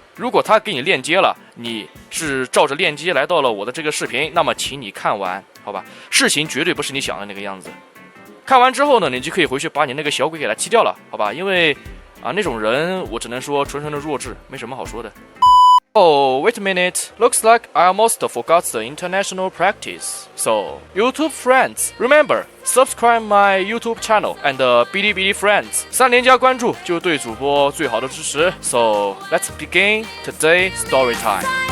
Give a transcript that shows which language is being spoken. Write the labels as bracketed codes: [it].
[zh] 如果他给你链接了，你是照着链接来到了我的这个视频，那么请你看完，好吧？事情绝对不是你想的那个样子。看完之后呢，你就可以回去把你那个小鬼给他踢掉了，好吧？因为那种人我只能说纯纯的弱智，没什么好说的。 [en] Oh, wait a minute. Looks like I almost forgot the international practice. So, YouTube friends, remember, subscribe my YouTube channel and Bilibili friends. [zh] 3连加关注就对主播最好的支持。 [en] So, let's begin today's story time.